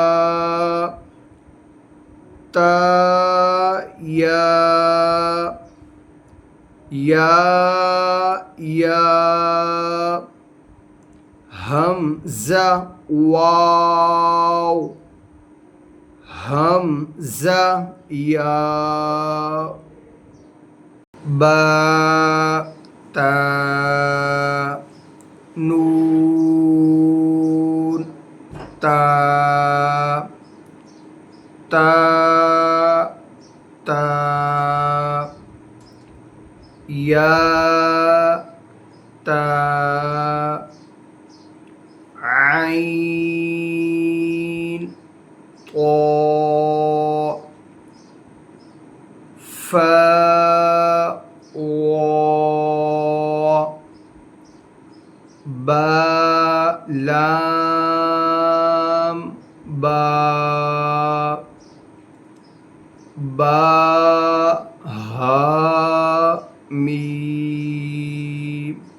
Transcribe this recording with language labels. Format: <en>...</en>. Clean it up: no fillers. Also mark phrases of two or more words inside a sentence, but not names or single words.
<ar>تاء ياء همزة واو همزة ياء باء تاء نون تاء تاء تاء ياء تاء عين قاف فاء واو باء لام باء باء هاء ميم</ar>